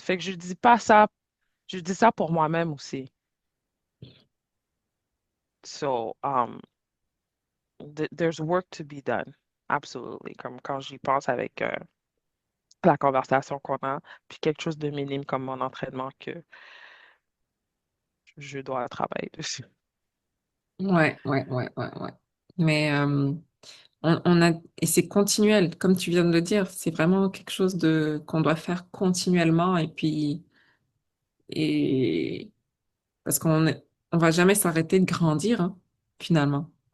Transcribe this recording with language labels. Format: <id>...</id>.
<fr>Fait que je dis pas ça, je dis ça pour moi-même aussi.</fr> <en>So, there's work to be done. Absolutely.</en> <fr>Comme quand j'y pense avec la conversation qu'on a, puis quelque chose de minime comme mon entraînement que je dois travailler dessus. Ouais, ouais, ouais, ouais, ouais. Mais on a, et c'est continuel, comme tu viens de le dire, c'est vraiment quelque chose de qu'on doit faire continuellement et puis et parce on va jamais s'arrêter de grandir, hein, finalement.</fr>